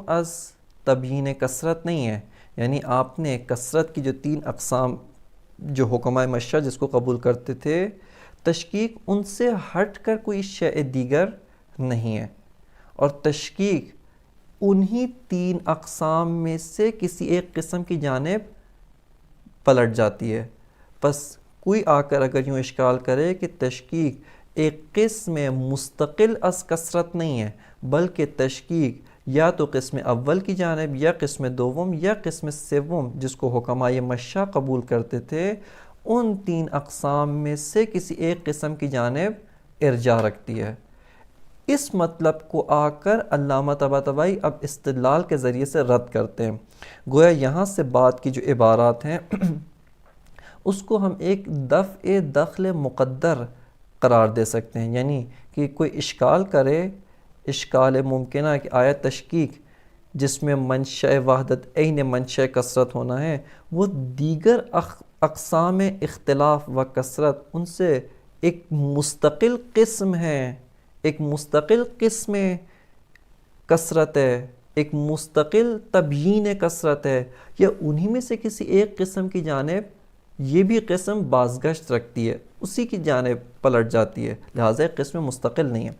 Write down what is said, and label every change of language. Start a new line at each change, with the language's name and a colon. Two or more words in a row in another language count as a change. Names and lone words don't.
Urdu: از تبیین کثرت نہیں ہے، یعنی آپ نے کثرت کی جو تین اقسام جو حکمائے مشاء جس کو قبول کرتے تھے، تشکیک ان سے ہٹ کر کوئی شے دیگر نہیں ہے، اور تشکیک انہی تین اقسام میں سے کسی ایک قسم کی جانب پلٹ جاتی ہے۔ بس کوئی آ کر اگر یوں اشکال کرے کہ تشکیک ایک قسم مستقل از کثرت نہیں ہے بلکہ تشکیک یا تو قسم اول کی جانب یا قسم دوم یا قسم سوم جس کو حکمائے مشاء قبول کرتے تھے ان تین اقسام میں سے کسی ایک قسم کی جانب ارجاع رکھتی ہے، اس مطلب کو آ کر علامہ طباطبائی اب استدلال کے ذریعے سے رد کرتے ہیں. گویا یہاں سے بات کی جو عبارات ہیں اس کو ہم ایک دفع دخل مقدر قرار دے سکتے ہیں. یعنی کہ کوئی اشکال کرے، اشکال ممکنہ کہ آیت تشکیک جس میں منشأ وحدت عین منشأ کثرت ہونا ہے، وہ دیگر اقسام اختلاف و کثرت ان سے ایک مستقل قسم ہے، ایک مستقل قسم کثرت ہے، ایک مستقل تبیین کثرت ہے، یا انہی میں سے کسی ایک قسم کی جانب یہ بھی قسم بازگشت رکھتی ہے، اسی کی جانب پلٹ جاتی ہے، لہٰذا ایک قسم مستقل نہیں ہے.